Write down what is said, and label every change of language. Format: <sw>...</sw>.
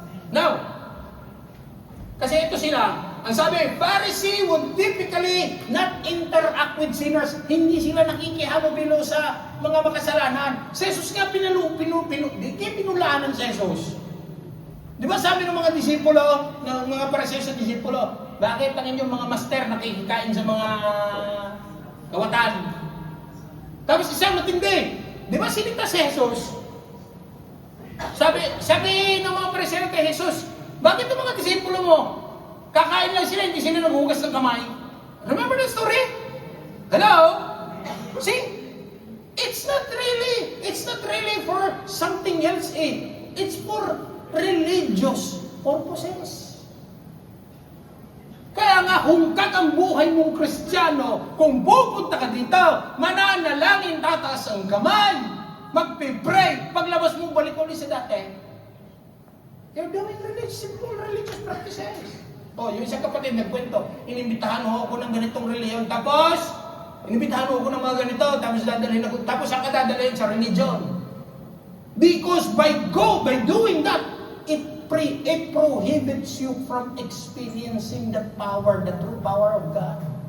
<en>Now,</en> <tl>kasi ito sila, ang sabi,</tl> <en>Pharisee would typically not interact with sinners.</en> <tl>Hindi sila nakikihalubilo sa mga makasalanan. Si Jesus nga pinulaan ng si Jesus. Di ba sabi ng mga disipulo, ng mga Pharisee sa disipulo, bakit ang inyong mga master nakikikain sa mga kawatan? Tapos isang matindi. Di ba sinita si Jesus? Sabi ng mga Pariseo kay Jesus, bakit ang mga disipulo mo, kakain lang sila, hindi sila naghugas ng kamay?</tl> <en>Remember the story? Hello? See? It's not really for something else eh. It's for religious purposes.</en> <tl>Kaya nga, hungkag ang buhay mong Kristiyano, kung pupunta ka dito, mananalangin, tataas ang kamay, magpipray, paglabas mo, balik ulit sa dati.</tl> <en>You're doing simple religious practices.</en> <tl>Yung isang kapatid nagkwento, inimbitahan ho ako ng ganitong reliyon, tapos, inimbitahan ho ako ng mga ganito, tapos dadalhin ako, tapos saan ka dadalhin sa religion?</tl> <en>Because by doing that, it prohibits you from experiencing the true power of God.</en>